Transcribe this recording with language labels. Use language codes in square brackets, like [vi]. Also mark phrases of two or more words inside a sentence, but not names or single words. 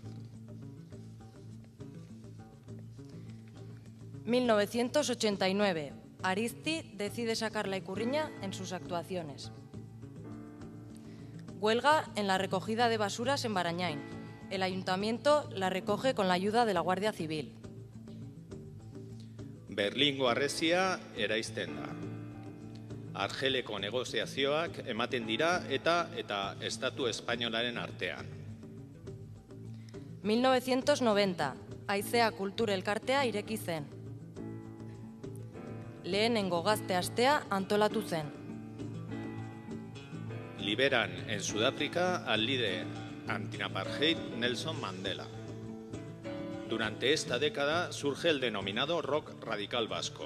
[es] 1989. Arizti decide sacar la ikurriña en sus actuaciones. Huelga en la recogida de basuras en Barañain. El ayuntamiento la recoge con la ayuda de la Guardia Civil. [eu] Berlingo harresia eraisten da. Argeleko negoziazioak ematen dira eta Estatu espainolaren artean. 1990. Haizea kultura elkartea ireki zen. Lehenengo gazte astea antolatu zen. [es] Liberan en Sudáfrica al líder antinapartheid Nelson Mandela. Durante esta década surge el denominado rock radical vasco.